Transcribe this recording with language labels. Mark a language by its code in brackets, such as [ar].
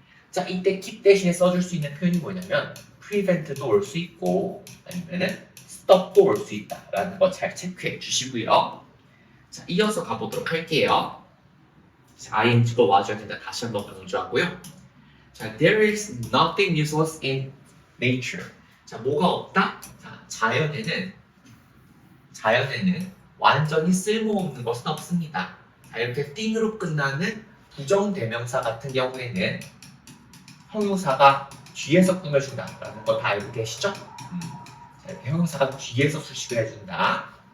[ko] 자, 이때 keep 대신에 써줄 수 있는 표현이 뭐냐면 prevent도 올 수 있고 아니면은 stop도 올 수 있다라는 거 잘 체크해 주시고요. 자, 이어서 가보도록 할게요. 자, ing가 와줘야 된다 다시 한번 강조하고요. [en] 자, there is nothing useless in nature. [ko] 자, 뭐가 없다? 자, 자연에는 완전히 쓸모없는 것은 없습니다. 자, 이렇게 thing으로 끝나는 부정대명사 같은 경우에는 형용사가 뒤에서 꾸며준다라는 거 다 알고 계시죠? 자, 이렇게 형용사가 뒤에서 수식을 해준다.